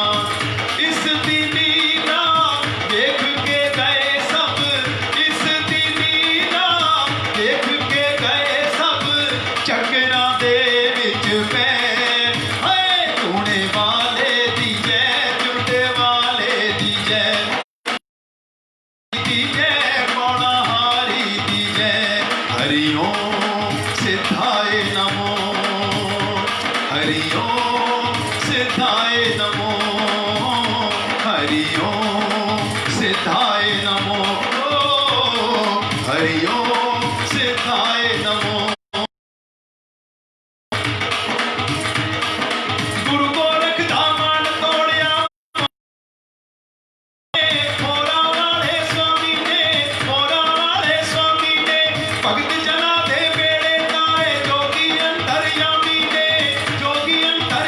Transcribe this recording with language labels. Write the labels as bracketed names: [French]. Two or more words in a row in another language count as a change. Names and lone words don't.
[Punjabi] ਇਸ ਦੀ ਲੀਲਾ ਦੇਖ ਕੇ ਗਏ ਸਭ, ਇਸ ਦੀ ਲੀਲਾ ਦੇਖ ਕੇ ਗਏ ਸਭ, ਚੱਕਰਾਂ ਦੇ ਵਿਚ ਪੈ। ਹਾਇ ਤੂਨੇ ਵਾਲੇ ਦੀ ਜੈ, ਚਿਮਟੇ ਵਾਲੇ ਦੀ ਜੈ, ਦੀ ਜੈ, ਪੌਣਾ ਹਾਰੀ ਦੀ ਜੈ। [Sanskrit] हरि ओम सिद्धाय नमो, हरि ओम सिद्धाय नमो, हरि ओम सिद्धाय नमो, ओ हरि ओम सिद्धाय नमो। [Punjabi] ਗੁਰੂ ਗੋਰਖ ਦਾ ਮਨ ਤੋੜਿਆ, ਮੋਰਾ ਵਾਲੇ ਸਵਾਮੀ ਨੇ, ਮੋਰਾ ਵਾਲੇ ਸਵਾਮੀ ਨੇ। ਭਗਤ ਜਨਾ ਦੇ ਬੇੜੇ ਤਾਰੇ, ਜੋਗੀ ਅੰਤਰਯਾਮੀ ਨੇ, ਜੋਗੀ ਅੰਤਰਯਾਮੀ